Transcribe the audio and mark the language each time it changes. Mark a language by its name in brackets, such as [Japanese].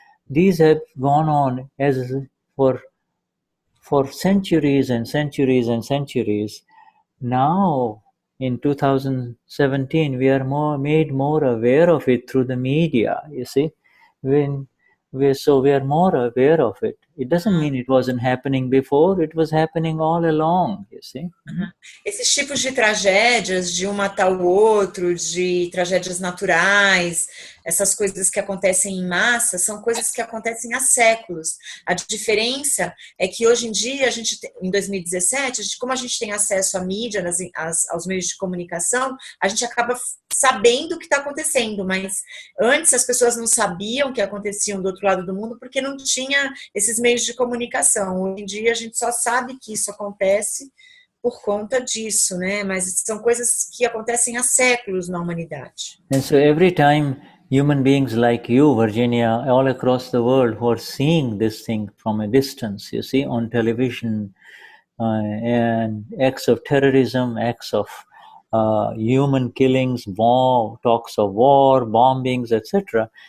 [English] These have gone on as for centuries and centuries and centuries. Now, in 2017, we are made more aware of it through the media. You see, we are more aware of it. It doesn't mean it wasn't happening before; it was happening all along. You see. [Portuguese] Esses tipos de tragédias, de um matar o outro, de tragédias naturais, essas coisas que acontecem em massa, são coisas que acontecem há séculos. A diferença é que hoje em dia, em 2017, como a gente tem acesso à mídia, aos meios de comunicação, a gente acaba sabendo o que está acontecendo, mas antes as pessoas não sabiam o que acontecia do outro lado do mundo porque não tinha esses meios de comunicação. Hoje em dia a gente só sabe que isso acontece por conta disso, né? Mas são coisas que acontecem há séculos na humanidade. [English] And so every time human beings like you, Virginia, all across the world who are seeing this thing from a distance, you see, on television, and acts of terrorism, acts of human killings, talks of war, bombings, etc.